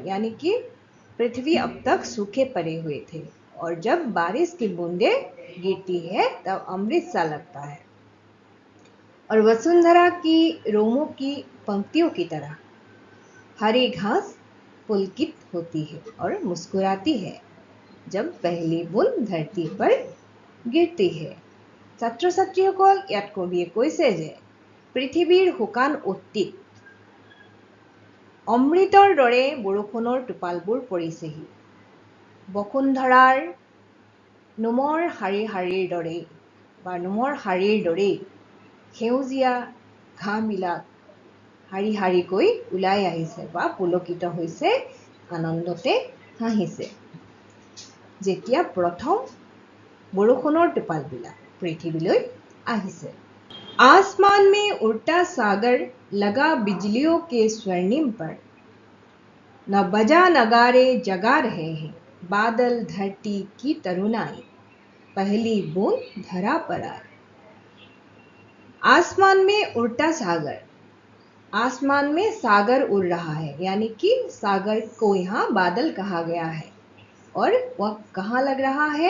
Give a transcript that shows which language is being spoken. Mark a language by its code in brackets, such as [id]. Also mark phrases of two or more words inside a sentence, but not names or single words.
[hi] यानी कि पृथ्वी अब तक सूखे पड़े हुए थे और जब बारिश की बूंदें गिरती है तब अमृत सा लगता है और वसुंधरा की रोमों की पंक्तियों की तरह हरी घास पुलकित होती है और मुस्कुराती है जब पहली बूंद धरती पर गिरती है। [as] ছাত্ৰ ছাত্ৰীসকল, ইয়াত কবিয়ে কৈছে যে পৃথিৱীৰ শুকান অতীত অমৃতৰ দৰে বৰষুণৰ টোপালবোৰ পৰিছেহি। বসুন্ধৰাৰ নোমৰ শাৰীৰ দৰেই বা নোমৰ শাৰীৰ দৰেই সেউজীয়া ঘাঁহবিলাক শাৰী শাৰীকৈ ওলাই আহিছে বা পুলকিত হৈছে, আনন্দতে হাঁহিছে যেতিয়া প্ৰথম বৰষুণৰ টোপালবিলাক पृथ्वीলৈ আহিছে। [hi] आसमान में उड़ता सागर लगा बिजलियों के स्वर्णिम पर, न बजा नगारे जगा रहे हैं बादल धरती की तरुणाई, पहली बूंद धरा पर आई। आसमान में उड़ता सागर, आसमान में सागर उड़ रहा है, यानी कि सागर को यहाँ बादल कहा गया है और वह कहाँ लग रहा है?